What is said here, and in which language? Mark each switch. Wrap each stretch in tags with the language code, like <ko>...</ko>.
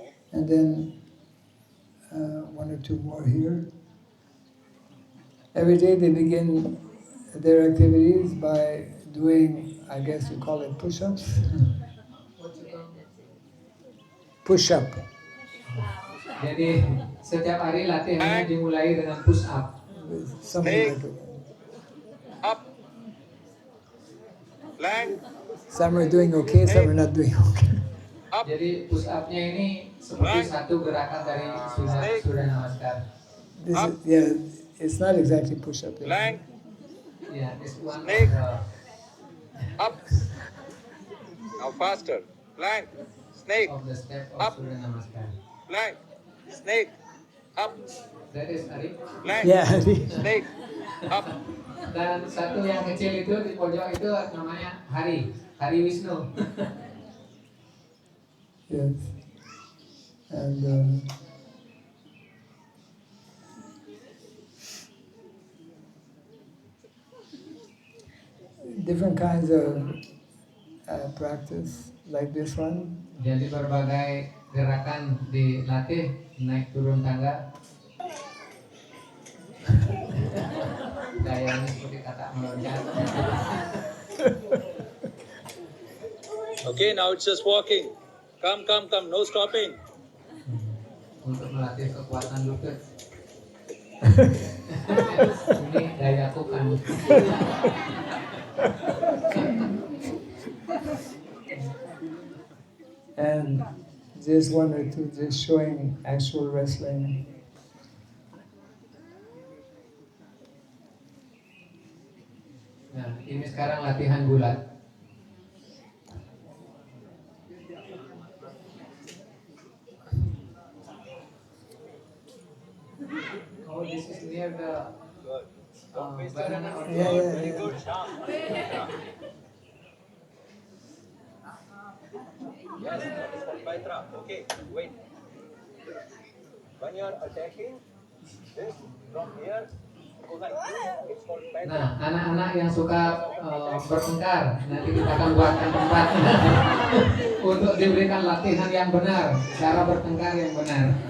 <en>And then one or two more here. Every day they begin their activities by doing, I guess you call it push-ups. Push-up.</en> <id>Jadi setiap hari latihannya dimulai dengan push up.</id> <en>Something like that. Up. Plank. Some are doing okay, some are not doing okay.</en> <id>Jadi push up-nya ini seperti satu gerakan dari Surya Namaskar.</id> <en>This is, yeah, it's not exactly push-up. Plank. Ya, this one Snake. Up. Now faster. Plank. Snake. of the step of Up. Surya Namaskar. Plank. Snake. Up. That is Arif. Plank. Yeah. Snake. Up.</en> <id>Dan satu yang kecil itu di pojok itu namanya Hari Wisnu.</id> <en>Yes. And different kinds of practice, like this one.</en> <id>Jadi berbagai gerakan dilatih, naik turun tangga. Gayanya seperti kata meloncat.</id> <en>Okay, now it's just walking. Come, no stopping.</en> <id>Untuk melatih kekuatan lutut. Ini gayaku kan.</id> <en>And just one or two just showing actual wrestling.</en> <id>Nah, ini sekarang latihan gulat.</id> <en>Oh, this is near the banana or Yeah. Yes, that is called Paitra. Okay, wait. When you are attacking, this from here, go like this. It's called Paitra.</en> <id>Nah, anak-anak yang suka bertengkar, nanti kita akan buatkan tempat untuk diberikan latihan yang benar, cara bertengkar yang benar.</id>